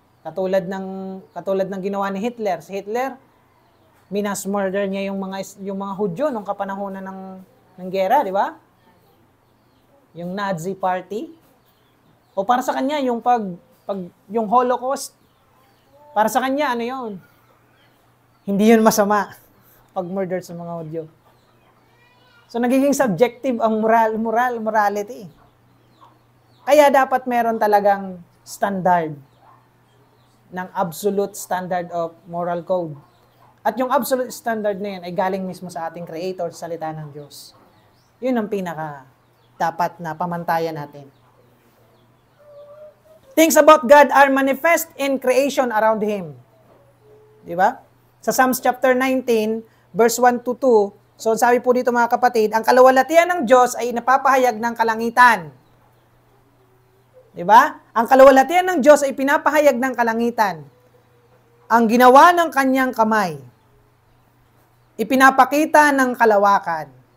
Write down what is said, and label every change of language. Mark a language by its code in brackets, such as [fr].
[tl] Katulad ng ginawa ni Hitler. Si Hitler, minas murder niya yung mga Hudyo nung kapanahonan ng gera, di ba? Yung Nazi party. O para sa kanya, yung yung Holocaust, para sa kanya, ano yun? Hindi yun masama pag-murder sa mga Hudyo. So, nagiging subjective ang morality. Kaya dapat meron talagang [en] standard ng absolute standard of moral code. [tl] At yung absolute standard na yan ay galing mismo sa ating Creator, sa salita ng Diyos. Yun ang pinaka dapat na pamantayan natin. [en] Things about God are manifest in creation around Him. [tl] Di ba? Sa Psalms chapter 19, verse 1 to 2, so sabi po dito mga kapatid, ang kaluwalhatian ng Diyos ay napapahayag ng kalangitan. Di ba? Ang kaluwalhatian ng Diyos ay pinapahayag ng kalangitan. Ang ginawa ng kanyang kamay, ipinapakita ng kalawakan.